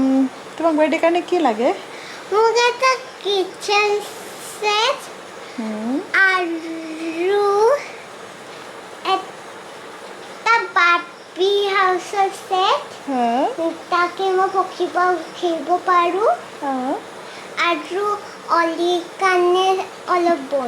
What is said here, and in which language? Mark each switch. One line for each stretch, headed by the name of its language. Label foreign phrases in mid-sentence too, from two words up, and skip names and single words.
Assamese: তোমাক বাৰ্থডে কাৰণে কি লাগে?
Hindi: मुझे तो
English: kitchen set
Assamese: আৰু এটা বাৰ্বি হাউচৰ সেট তাকে মই খেলিব পাৰোঁ আৰু অলিৰ কাৰণে অলপ বন